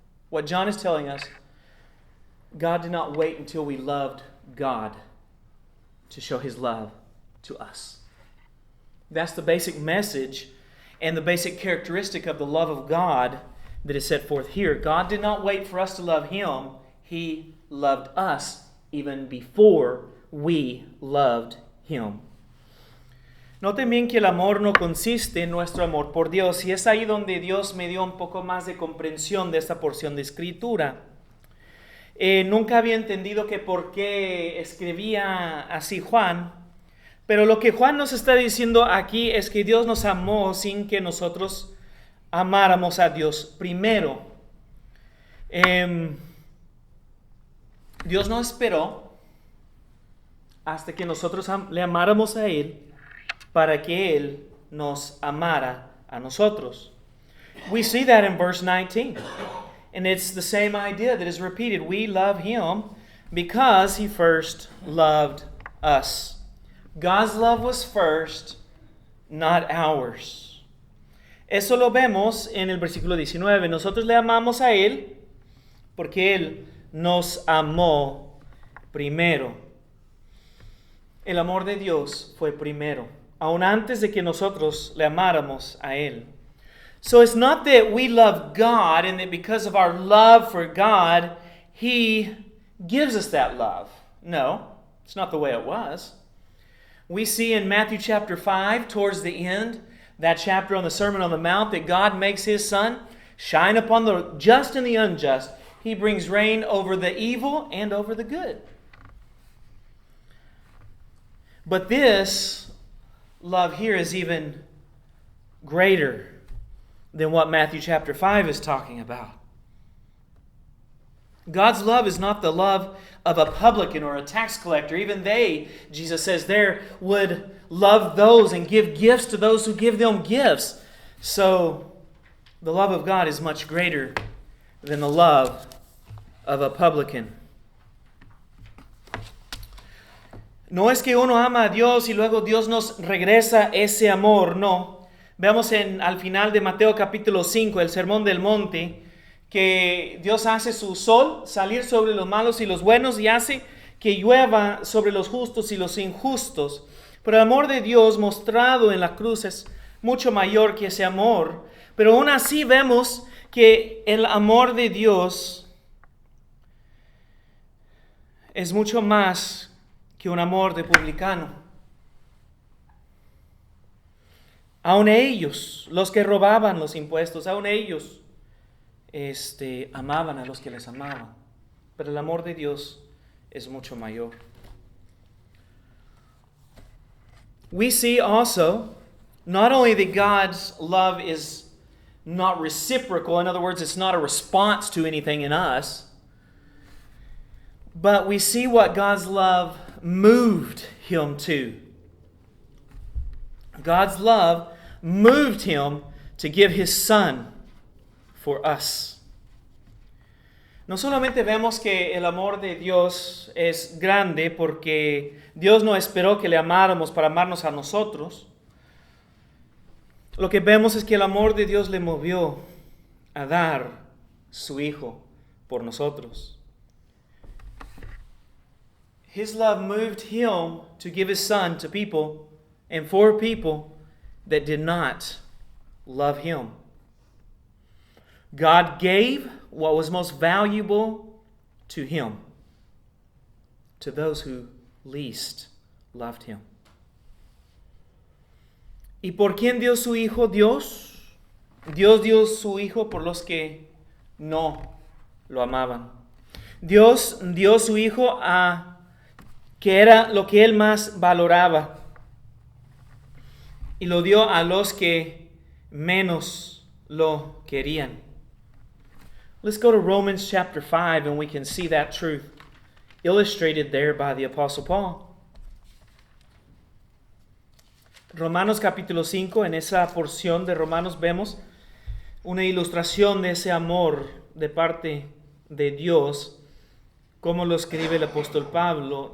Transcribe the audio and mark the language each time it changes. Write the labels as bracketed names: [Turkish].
[English] What John is telling us, God did not wait until we loved God to show His love to us. That's the basic message and the basic characteristic of the love of God that is set forth here. God did not wait for us to love Him. He loved us even before we loved Him. [Spanish] Noten bien que el amor no consiste en nuestro amor por Dios, y es ahí donde Dios me dio un poco más de comprensión de esta porción de Escritura. Nunca había entendido que por qué escribía así Juan, pero lo que Juan nos está diciendo aquí es que Dios nos amó sin que nosotros amáramos a Dios primero. Dios no esperó hasta que nosotros le amáramos a Él para que Él nos amara a nosotros. [English] We see that in verse 19. And it's the same idea that is repeated. We love Him because He first loved us. God's love was first, not ours. [Spanish] Eso lo vemos en el versículo 19. Nosotros le amamos a Él porque Él nos amó primero. El amor de Dios fue primero, aun antes de que nosotros le amáramos a Él. [English] So it's not that we love God and that because of our love for God, He gives us that love. No, it's not the way it was. We see in Matthew chapter 5, towards the end, that chapter on the Sermon on the Mount, that God makes His sun shine upon the just and the unjust. He brings rain over the evil and over the good. But this love here is even greater than what Matthew chapter 5 is talking about. God's love is not the love of a publican or a tax collector. Even they, Jesus says there, would love those and give gifts to those who give them gifts. So the love of God is much greater than the love of a publican. [Spanish] No es que uno ama a Dios y luego Dios nos regresa ese amor, no. Veamos al final de Mateo capítulo 5, el Sermón del Monte, que Dios hace su sol salir sobre los malos y los buenos y hace que llueva sobre los justos y los injustos. Pero el amor de Dios mostrado en la cruz es mucho mayor que ese amor. Pero aún así vemos que el amor de Dios es mucho más que un amor de publicano. Aun ellos, los que robaban los impuestos, aun ellos amaban a los que les amaban. Pero el amor de Dios es mucho mayor. [English] We see also not only that God's love is not reciprocal, in other words, it's not a response to anything in us, but we see what God's love moved Him to. God's love moved Him to give His Son for us. [Spanish] No solamente vemos que el amor de Dios es grande porque Dios no esperó que le amáramos para amarnos a nosotros. Lo que vemos es que el amor de Dios le movió a dar su Hijo por nosotros. [English] His love moved Him to give His Son to people and for people that did not love Him. God gave what was most valuable to Him, to those who least loved Him. [Spanish] ¿Y por quién dio su Hijo Dios? Dios dio su Hijo por los que no lo amaban. Dios dio su Hijo a que era lo que Él más valoraba. Y lo dio a los que menos lo querían. [English] Let's go to Romans chapter 5 and we can see that truth illustrated there by the Apostle Paul. [Spanish] Romanos capítulo 5, en esa porción de Romanos vemos una ilustración de ese amor de parte de Dios, como lo escribe el apóstol Pablo.